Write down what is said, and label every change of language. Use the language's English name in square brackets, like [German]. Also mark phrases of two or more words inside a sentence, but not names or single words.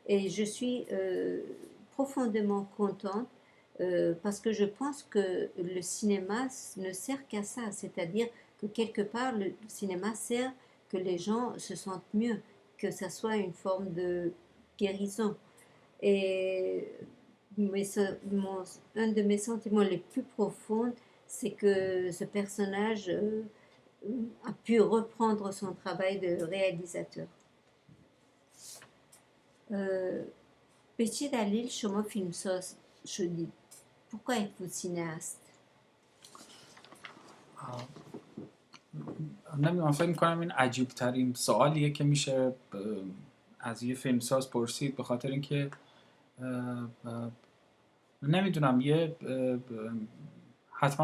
[French] Et je suis profondément contente parce que je pense que le cinéma ne sert qu'à ça, c'est-à-dire que quelque part le cinéma sert que les gens se sentent mieux, que ça soit une forme de guérison. Et un de mes sentiments les plus profonds, c'est que ce personnage a pu reprendre son travail de réalisateur. [Persian] به چه دلیل شما فیلمساز شدید؟ [French] Pourquoi êtes-vous cinéaste؟ [Persian] نمیدونم، فکر میکنم این عجیب ترین سوالیه که میشه از یه فیلمساز پرسید، به خاطر اینکه نمیدونم حتما